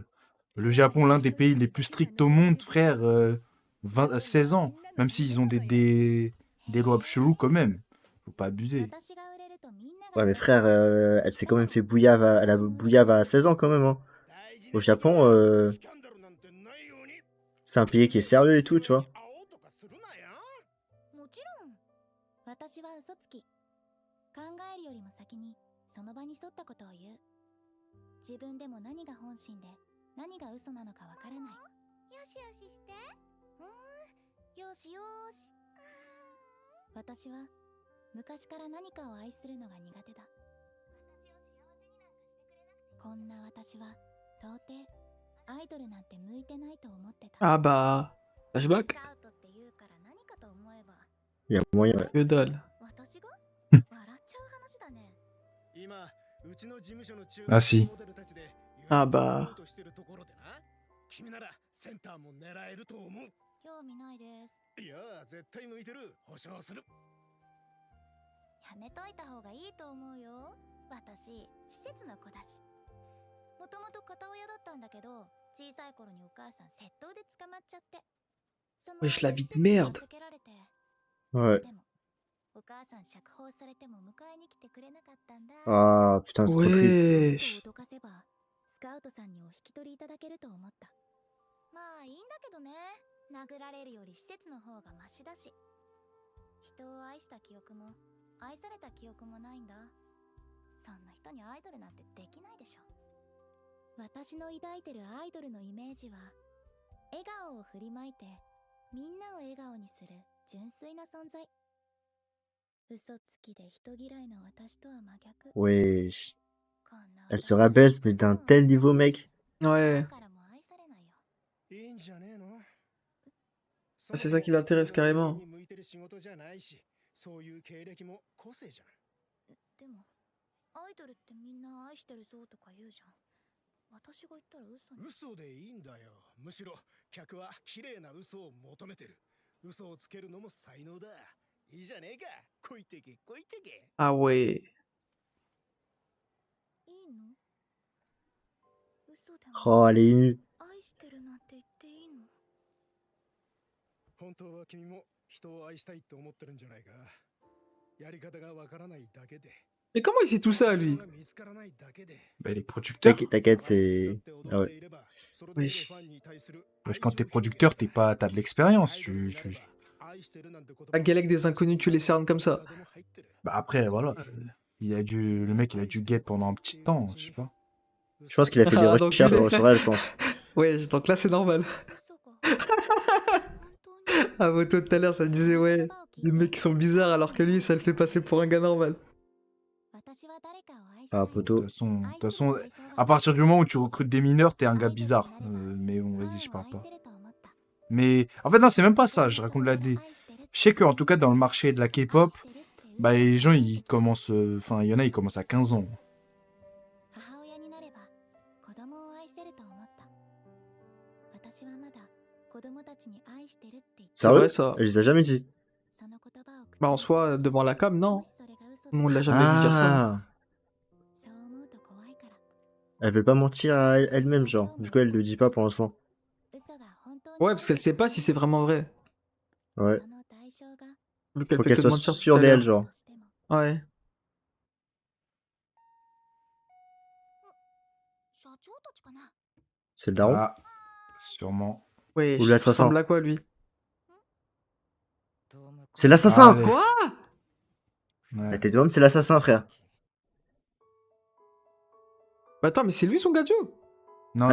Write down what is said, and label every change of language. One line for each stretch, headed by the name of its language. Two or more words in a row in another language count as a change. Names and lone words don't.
French: Le Japon, l'un des pays les plus stricts au monde, frère, 16 ans. Même s'ils ont des lois chelous quand même. Faut pas abuser. Ouais, mais frère, elle s'est quand même fait bouillave elle a bouillave à 16 ans quand même. Hein. Au Japon, c'est un pays qui est sérieux et tout, tu vois.
Japanese: もちろん。私は嘘つき。考えるよりも先にその場に沿ったことを言う。自分でも何が本心で何が嘘なのかわからない。よしよしして。よしよし。私は昔から何かを愛するのが苦手だ。こんな私は到底アイドルなんて向いてないと思ってた。
French: Ah bah. Flashback?
Japanese: スカウトって言うから何かと思えば。
French: Il y a moyen, ouais. Que dalle.
Japanese: 私が笑っちゃう話だね。
French: Ah si. Ah bah.
Japanese: 興味ないです。やめといた方がいいと思うよ。私、施設の子だし。もともと片親だったんだけど、小さい頃にお母さん窃盗で捕まっちゃって。その
French: Wesh, la vie de merde.
Japanese: 施設に預けられて
French: Ouais.
Japanese: でも、お母さん釈放されても迎えに来てくれなかったんだ。
French: Ah, putain, c'est trop triste. Wesh.
Japanese: 脅かせばスカウトさんにお引き取りいただけると思った。まあいいんだけどね。殴られるより施設の方がマシだし。人を愛した記憶も愛された記憶もないんだ。そんな人にアイドルなんてできないでしょ。私の抱いてるアイドルのイメージは笑顔を振りまいてみんなを笑顔にする純粋な存在。嘘つきで人嫌いな私とは真逆。
French: Wesh.
Japanese: こんな
French: Elle se rabaisse, mais d'un tel niveau, mec. Ouais.
Japanese: からも愛されないよ。
French: Ah, c'est ça qui l'intéresse carrément.
Japanese: でもアイドルってみんな愛してるぞとか言うじゃん。私が言ったら嘘に。嘘でいいんだよ。むしろ客は綺麗な嘘を求めてる。嘘をつけるのも才能だ。いいじゃねえか。こいてけこいてけ。
French: Ah ouais.
Japanese: いいの？嘘でも
French: Oh, elle est émue.
Japanese: 愛してるなんて言っていいの？本当は君も人を愛したいと思ってるんじゃないか。やり方がわからないだけで。
French: Mais comment il sait tout ça, lui? Bah, les producteurs. T'inquiète, c'est... Ah ouais. Wesh. Wesh, quand t'es producteur, t'as de l'expérience. La galère des inconnus, tu les cernes comme ça. Bah après, voilà. Le mec, il a dû guette pendant un petit temps, je sais pas. Je pense qu'il a fait des Ah, donc recherches il est- sur elle, je pense. Ouais, donc là, c'est normal.
Japanese: 嘘が本当に
French: Ah, Moto, tout à l'heure, ça disait, ouais, les mecs qui sont bizarres alors que lui, ça le fait passer pour un gars normal.
Japanese: 私は誰かを愛して Ah, る。
French: De poteau. toute façon, à partir du moment où tu recrutes des mineurs, t'es un gars bizarre. Mais bon, vas-y, je parle pas. Mais en fait, non, c'est même pas ça. Je raconte je sais qu'en tout cas, dans le marché de la K-pop, bah, les gens, ils commencent. Enfin, il y en a, ils commencent à 15 ans.
Japanese: 母親になれば子供を愛せると思った。私はまだ子供たちに愛してるって言って
French: C'est Sérieux? vrai, ça. Elle les a jamais dit.
Japanese: その言葉を口に
French: Bah, en soi, devant la cam, non.
Japanese: もしそれが嘘で
French: Nous, on l'a jamais vu dire ça. Ah,
Japanese: そう思うと怖いから。
French: elle veut pas mentir à elle-même, genre. Du coup, elle le dit pas pour l'instant.
Japanese: 嘘が本当に
French: Ouais, parce qu'elle sait pas si c'est vraiment vrai. Ouais.
Japanese: その対象が
French: Vu qu'elle Faut fait qu'elle que soit mentir depuis sûre tout à l'heure. d'elle, genre.
Japanese: としても
French: Ouais.
Japanese: 社長たちかな。
French: C'est le daron? Ah, sûrement. Ouais, Ou il l'assassin. ressemble à quoi, lui? C'est l'assassin! Allez. Quoi? Ouais. La tête de homme, c'est l'assassin, frère. Bah, attends, mais c'est lui son gadjo? Non,